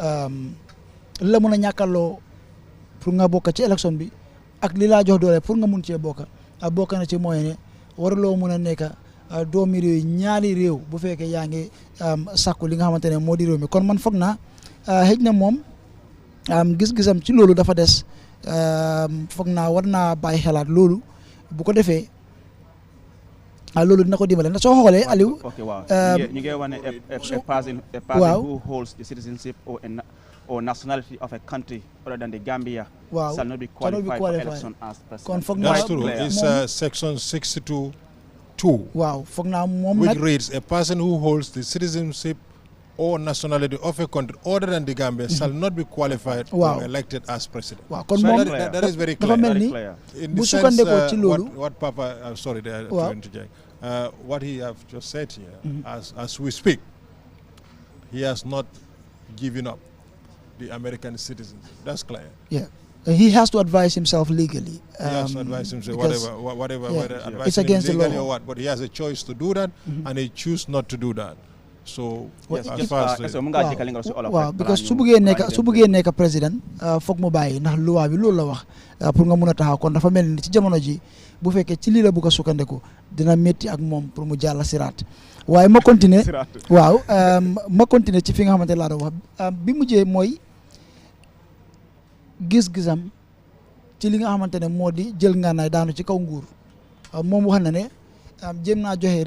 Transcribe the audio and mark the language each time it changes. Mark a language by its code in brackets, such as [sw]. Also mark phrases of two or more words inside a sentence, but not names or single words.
[wo] la mun a ñàkkaloo pour nga bokk ci élection bi ak li laa jox doole pour nga mun cee bokk na ci mooy ne waruloo mun a nekk doomi réew yi ñaari réew bu fekkee yaa ngi sàkku li nga xamante ne moo di réew mi kon man foog naa xëj na moom gis-gisam ci loolu dafa des foog naa war naa bàyyi xelaat loolu bu ko defee loolu dina ko dimbale ndax soo xoolee Aliou. ñu ngi wane [en] a person who holds the citizenship or nationality of a country other than the Gambia shall not be qualified for election as president. [wo] kon foog naa [en] that's true. It's section 62(2). [wo] waaw foog naa moom [en] which [wo] nag [en] reads a person who holds the citizenship or nationality of a country other than the Gambia shall not be qualified or elected as president. [wo] waaw kon moom [en] that is very clear. [wo] dafa mel ni bu sukkandekoo ci loolu [en] what Papa sorry to interject. What he have just said here, as we speak, he has not given up the American citizens. That's clear. Yeah. He has to advise himself legally. He has to advise himself, whether it's against the law or what. But he has a choice to do that, and he choose not to do that. So, as far as [wo] waaw because su bëggee nekk président foog mu bàyyi ndax loi bi loolu la wax pour nga mun a taxaw kon dafa mel ni ci jamono ji bu fekkee ci lii la bëgg a sukkandiku dina métti ak moom pour mu jàll siraat waaye ma continuer ma continuer ci fi nga xamante laa doon wax bi mujjee mooy gis-gisam ci li nga xamante ne moo di jël ngànnaay daanu ci kaw nguur moom wax na ne jéem naa joxe